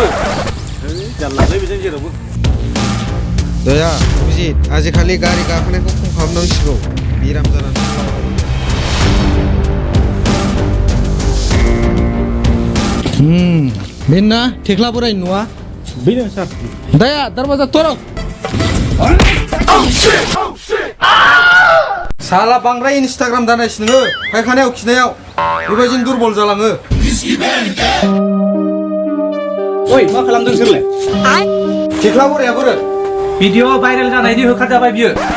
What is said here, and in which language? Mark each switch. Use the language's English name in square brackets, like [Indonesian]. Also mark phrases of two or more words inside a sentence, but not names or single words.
[Bodo] जारलालै बेजों जेरावबो। दया अभिजित, आजिखालि गारि गाखोनायखौ खम खालामनांसिगौ, बेराम जानानै। बेना थेख्ला बोराय न'आ? बेनो सार। [Hindi] दया दरवाजा तोड़। [Bodo] साला बांद्राय इन्स्टाग्राम दानायसि नोङो, फायखानायाव खिनायाव बेबायदिनो दुरबल जालाङो। ओइ, मा खालामदों सोरलाय? थेख्ला बोराया बोरो? भिडिअ भाइरेल जानायनि होखारजाबाय बियो।